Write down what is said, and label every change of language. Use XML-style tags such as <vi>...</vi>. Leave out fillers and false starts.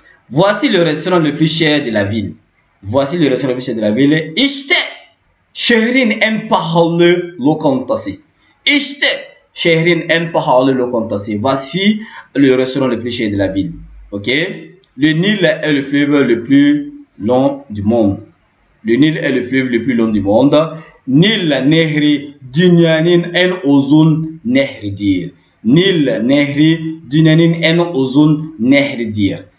<fr>Voici le restaurant le plus cher de la ville. Voici le restaurant le plus cher de la ville.</fr> <tr>İşte şehrin en pahalı lokantası. İşte şehrin en pahalı lokantası.</tr> <fr>Voici le restaurant le plus cher de la ville. Ok. Le Nil est le fleuve le plus long du monde. Le Nil est le fleuve le plus long du monde.</fr> <tr>Nil nehri dünyanın en uzun nehridir. Nil nehri dünyanın en uzun nehridir.</tr>